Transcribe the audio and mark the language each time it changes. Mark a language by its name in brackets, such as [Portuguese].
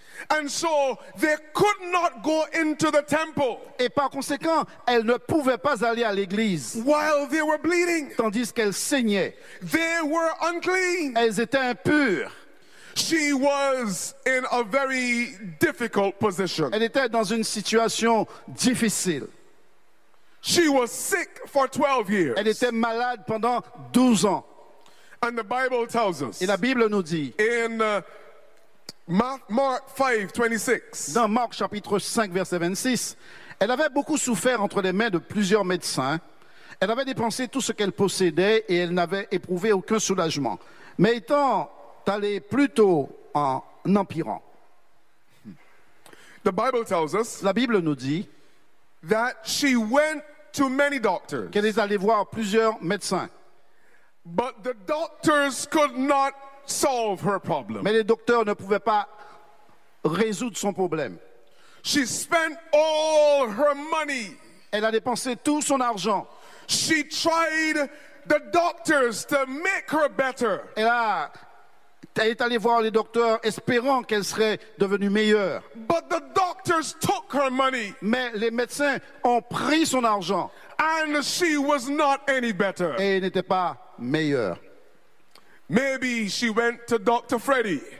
[English] And so they could not go into the temple. [French] Et par conséquent, elles ne pouvaient pas aller à l'église. [English] While they were bleeding. [French] Tandis qu'elles saignaient. [English] They were unclean. [French] Elles étaient impures. [English] She was in a very difficult position. [French] Elle était dans une situation difficile. [English] She was sick for 12 years. [French] Elle était malade pendant 12 ans. [English] And the Bible tells us. [French] Et la Bible nous dit. [English] In Mark 5, 26. [French] Dans Marc chapitre 5 verset 26, elle avait beaucoup souffert entre les mains de plusieurs médecins. Elle avait dépensé tout ce qu'elle possédait et elle n'avait éprouvé aucun soulagement. Mais étant allée plutôt en empirant. [English] The Bible tells us. [French] La Bible nous dit [English] that she went to many doctors. [French] Qu'elle est allée voir plusieurs médecins. [English] But the doctors could not solve her problem. [French] Mais les docteurs ne pouvaient pas résoudre son problème. [English] She spent all her money. [French] Elle a dépensé tout son argent. [English] She tried the doctors to make her better. [French] Elle est allée voir les docteurs espérant qu'elle serait devenue meilleure. [English] But the doctors took her money. [French] Mais les médecins ont pris son argent. [English] And she was not any better. [French] Et elle n'était pas meilleure. [English] Maybe she went to Dr. Freddy.